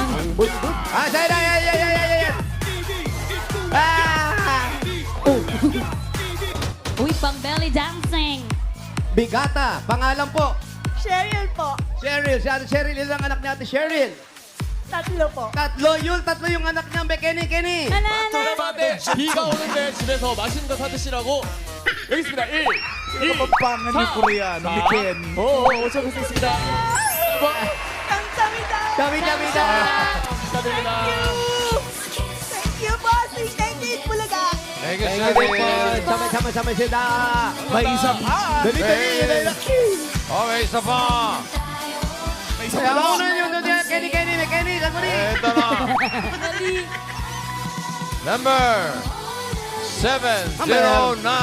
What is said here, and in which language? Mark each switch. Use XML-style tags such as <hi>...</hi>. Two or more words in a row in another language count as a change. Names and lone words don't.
<tl>Ang bundok. Yan. Ah! Uy, pang belly dancing. Bigata. Pangalan po. Cheryl po. Cheryl. Si Ate Cheryl. Ilang anak ni Ate Cheryl? 3 po. Tatlo. Yul, tatlo yung anak niya. Kenny.</tl> <ko>네, 비가 오는데 집에서 맛있는 거 사드시라고 여기 있습니다. 1, 2,</ko> <tl>Kapampangan yung Koreano ni Ken.</tl> <ko>오셔보겠습니다. Kamsamida.</ko> <tl>Dami-dami.</tl> <ko>축하드립니다.</ko> <en>Thank you, bossing. Thank you, Bulaga. Thank you, Thank you, Cheryl.</en> <tl>Ken. Sama-sama sila. May isa pa. Dali. Okay, isa pa. May isa Kaya pa. ako na yun. Kenny. Sandali. Ito na. Number 709.</tl>